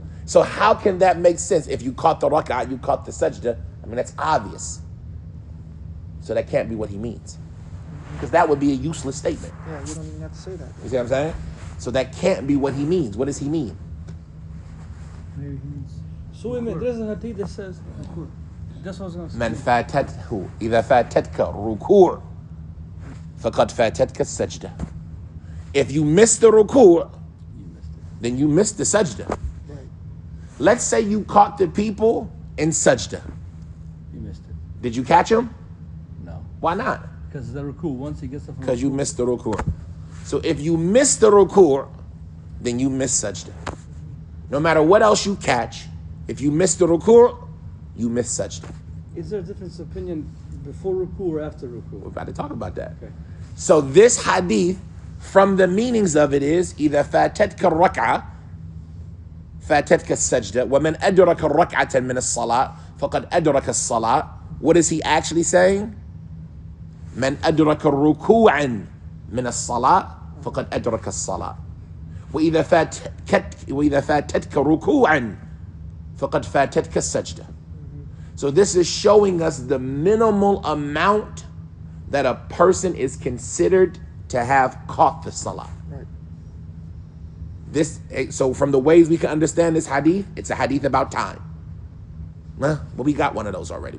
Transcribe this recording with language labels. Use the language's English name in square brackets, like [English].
[English] So how can that make sense? If you caught the rak'ah, you caught the sajda. That's obvious. So that can't be what he means. Because that would be a useless statement. Yeah, you don't even have to say that. You see what I'm saying? So that can't be what he means. What does he mean? Maybe he means. So wait a minute, there's a hadith that says, that's what I was going to say. [Arabic] من فاتته إذا فاتتك ركوع فقد فاتتك السجدة. [English] If you miss the ruku', then you missed the sajda. Right. Let's say you caught the people in sajda. You missed it. Did you catch them? No. Why not? Because the ruku, once he gets up from Because you ruku, missed the ruku'. So if you miss the ruku', then you miss sajda. No matter what else you catch, if you miss the ruku', you miss sajda. Is there a difference of opinion before ruku or after ruku? We're about to talk about that. Okay. So this hadith, from the meanings of it is [Arabic] إذا فاتتك الركعة فاتتك السجدة ومن أدرك الركعة من الصلاة فقد أدرك الصلاة. [English] What is he actually saying? [Arabic] من أدرك الركوع من الصلاة فقد أدرك الصلاة. وإذا فاتتك ركوعا فقد فاتتك السجدة. [English] So this is showing us the minimal amount that a person is considered to have caught the salah. Right. So from the ways we can understand this hadith, it's a hadith about time. Well, we got one of those already.